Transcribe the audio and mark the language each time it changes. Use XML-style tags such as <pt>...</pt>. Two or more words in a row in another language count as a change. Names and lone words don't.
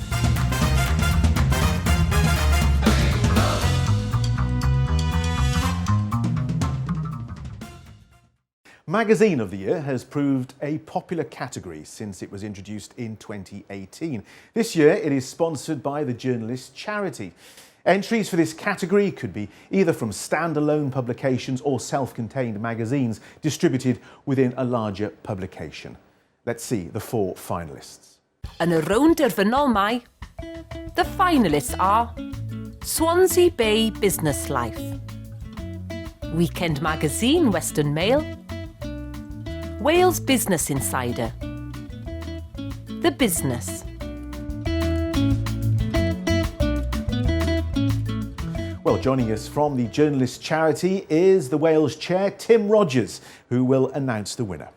<en>Magazine of the Year has proved a popular category since it was introduced in 2018. This year it is sponsored by the Journalist charity. Entries for this category could be either from standalone publications or self-contained magazines distributed within a larger publication. Let's see the 4 finalists.</en> <cy>Yn y rownd derfynol mai,</cy> <en>the finalists are Swansea Bay Business Life, Weekend Magazine Western Mail, Wales Business Insider, The Business. Well, joining us from the Journalist charity is the Wales chair, Tim Rogers, who will announce the winner.</en>